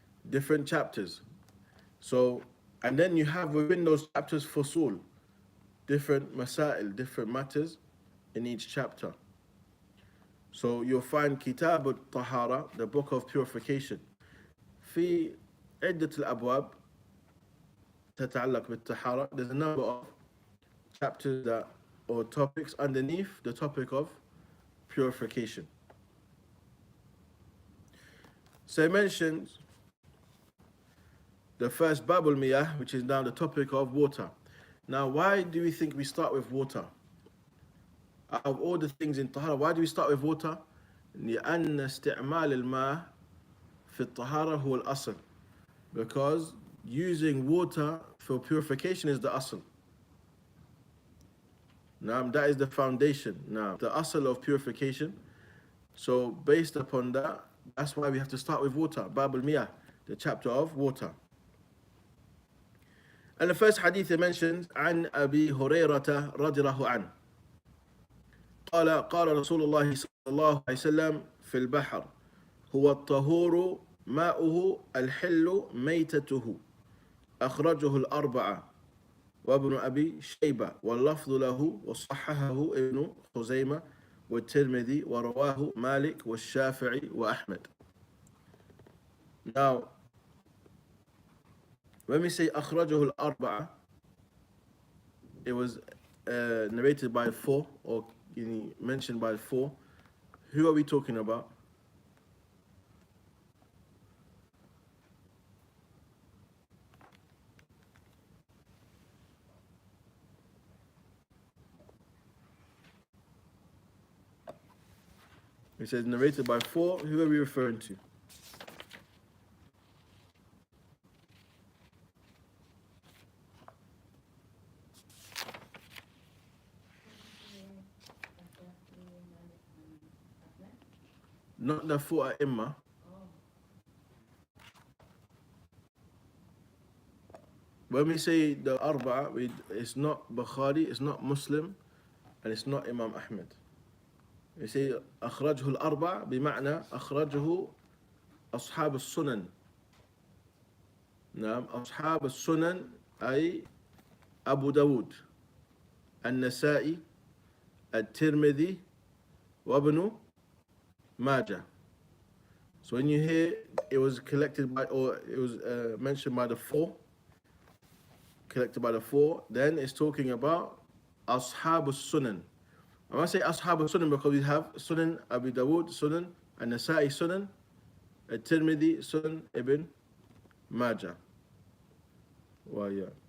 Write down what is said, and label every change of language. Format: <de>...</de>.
<en>Different chapters. So, and then you have within those chapters fusul, different masail, different matters in each chapter. So you'll find Kitab al-Tahara, the book of purification.</en> <ar>في عدة الأبواب تتعلق بالطهارة.</ar> <en>There's a number of chapters or topics underneath the topic of purification. So I mentioned the first Bab al-Miyah, which is now the topic of water. Now, why do we think we start with water? Out of all the things in Tahara, why do we start with water?</en> <ar>لأن استعمال الماء في الطهارة هو الأصل.</ar> <en>Because using water for purification is the asl. Now, that is the foundation. Now, the asl of purification. So, based upon that, that's why we have to start with water. Bab al-Miyah, the chapter of water. And the first hadith he mentions</en> <ar>عن أبي هريرة رضي الله عنه قال رسول الله صلى الله عليه وسلم في البحر هو الطهور ماؤه الحل ميتته أخرجه الأربعة وابن أبي شيبة واللفظ له وصححه ابن خزيمة والترمذي ورواه مالك والشافعي وأحمد.</ar> <en>Now, when we say</en> <ar>أخرجه الأربعة,</ar> <en>it was narrated by four, or mentioned by four. Who are we talking about? It says narrated by four. Who are we referring to? Not the four Imma. When we say the Arba'a, it's not Bukhari, it's not Muslim, and it's not Imam Ahmed. We say</en> <ar>أخرجه الأربعة بمعنى أخرجه أصحاب السنن. نعم أصحاب السنن أي أبو داود النسائي الترمذي وابن ماجه.</ar> <en>So when you hear it was collected by, or it was mentioned by the four, collected by the four, then it's talking about Ashab al-Sunan. I want to say Ashab al-Sunan because we have Sunan Abu Dawood, Sunan, and Nasa'i Sunan, At-Tirmidhi, Sunan Ibn Majah. Well, yeah.</en>